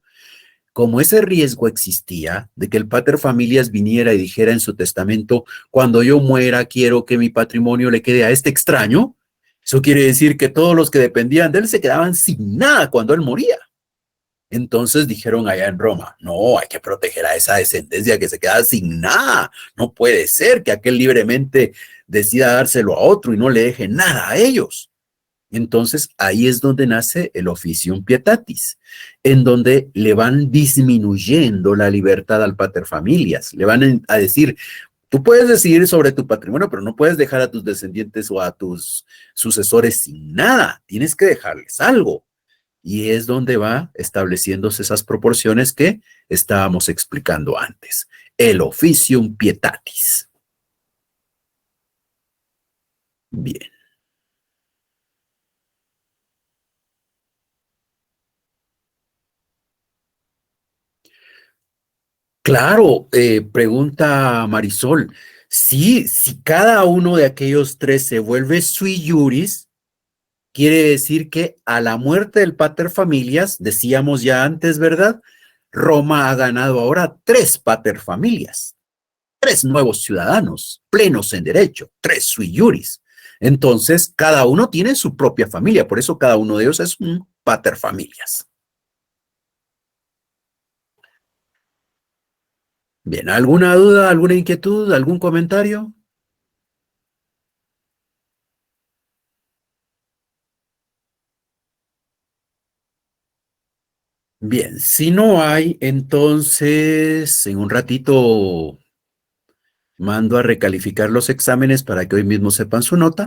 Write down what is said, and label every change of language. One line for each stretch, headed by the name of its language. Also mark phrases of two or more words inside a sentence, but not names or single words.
Spanish: Como ese riesgo existía de que el
Latin: pater familias
Spanish: viniera y dijera en su testamento, cuando yo muera quiero que mi patrimonio le quede a este extraño, eso quiere decir que todos los que dependían de él se quedaban sin nada cuando él moría. Entonces dijeron allá en Roma, no, hay que proteger a esa descendencia que se queda sin nada. No puede ser que aquel libremente decida dárselo a otro y no le deje nada a ellos. Entonces ahí es donde nace el
Latin: officium pietatis,
Spanish: en donde le van disminuyendo la libertad al
Latin: pater familias.
Spanish: Le van a decir, Tú puedes decidir sobre tu patrimonio, pero no puedes dejar a tus descendientes o a tus sucesores sin nada. Tienes que dejarles algo. Y es donde va estableciéndose esas proporciones que estábamos explicando antes. El
Latin: officium pietatis.
Spanish: Bien. Claro, pregunta Marisol. Sí, si cada uno de aquellos tres se vuelve
Latin: sui juris,
Spanish: quiere decir que a la muerte del
Latin: pater familias,
Spanish: decíamos ya antes, ¿verdad? Roma ha ganado ahora 3
Latin: pater familias,
Spanish: 3 nuevos ciudadanos, plenos en derecho, 3
Latin: sui juris.
Spanish: Entonces, cada uno tiene su propia familia, por eso cada uno de ellos es un
Latin: pater familias.
Spanish: Bien, ¿alguna duda, alguna inquietud, algún comentario? Bien, si no hay, entonces en un ratito mando a recalificar los exámenes para que hoy mismo sepan su nota.